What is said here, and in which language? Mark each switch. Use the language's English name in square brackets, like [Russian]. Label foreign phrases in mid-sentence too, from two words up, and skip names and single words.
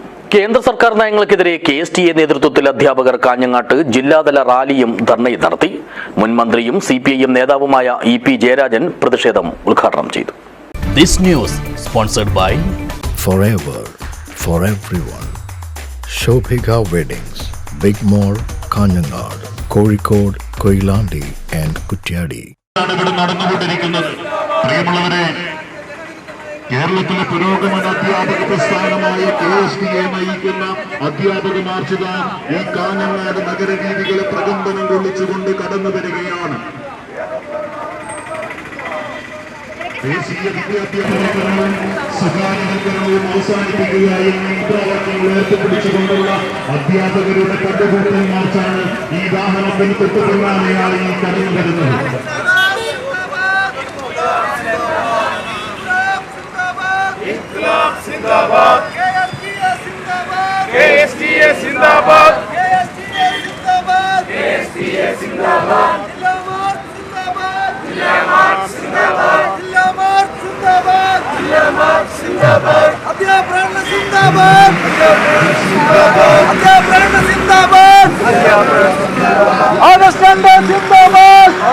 [Malayalam] കേന്ദ്ര സർക്കാർ നയങ്ങൾക്കെതിരെ KSTA നേതൃത്വത്തിൽ അധ്യാപകർ കാഞ്ഞങ്ങാട്ട് ജില്ലാതല റാലിയും ധർണയും നടത്തി. മുൻ മന്ത്രിയും CPIM നേതാവുമായ EP ജയരാജൻ പ്രതിഷേധം ഉദ്ഘാടനം ചെയ്തു. [English] This news sponsored by Forever for everyone. Shobhika Weddings, Big Mall, Kanyanad, Kozhikode, Koilandi and Kutyadi. [Malayalam] കേരളത്തിലെ പുരോഗമന അധ്യാപക പ്രസ്ഥാനമായ KSTA നയിക്കുന്ന അധ്യാപക മാർച്ചുകാർ ഈ കാഞ്ഞങ്ങാട് നഗരവീഥികളെ പ്രകമ്പനം കൊള്ളിച്ചുകൊണ്ട് കടന്നു വരികയാണ്. ദേശീയ വിദ്യാഭ്യാസവും സ്വകാര്യവൽക്കരണവും അവസാനിപ്പിക്കുക എന്ന മുദ്രാവാക്യങ്ങൾ ഉയർത്തിപ്പിടിച്ചുകൊണ്ടുള്ള അധ്യാപകരുടെ കണ്ടുകൂട്ടൽ മാർച്ചാണ് ഈ വാഹനത്തിന് തൊട്ടു പിന്നാലെയായി കടന്നു വരുന്നത്. സിന്ദാബാദ്, KSTA സിന്ദാബാദ്, KSTA സിന്ദാബാദ്, KSTA സിന്ദാബാദ്, സിന്ദാബാദ്, സിന്ദാബാദ്, സിന്ദാബാദ്, സിന്ദാബാദ്, സിന്ദാബാദ്, സിന്ദാബാദ്, അധ്യാപന സിന്ദാബാദ്, അധ്യാപന സിന്ദാബാദ്, ഓഗസ്റ്റ് സിന്ദാബാദ്,